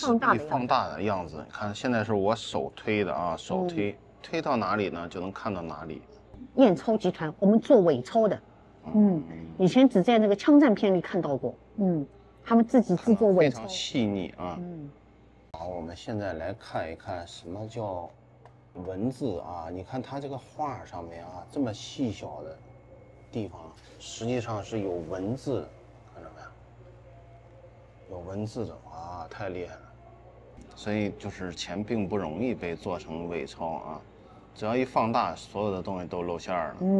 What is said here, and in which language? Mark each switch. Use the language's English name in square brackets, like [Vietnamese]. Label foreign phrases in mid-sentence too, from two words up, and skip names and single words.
[Chinese] 放大的樣子。你看現在是我手推的啊，手推到哪裡呢就能看到哪裡。驗鈔集團，我們做偽鈔的，以前只在那個槍戰片裡看到過，他們自己制作偽鈔，非常細膩啊。好，我們現在來看一看什麼叫文字啊？你看它这個畫上面啊，這麼細小的地方，實際上是有文字的，看到沒有？有文字的啊，太厲害了。所以就是錢並不容易被做成偽鈔啊，只要一放大，所有的東西都露馅了。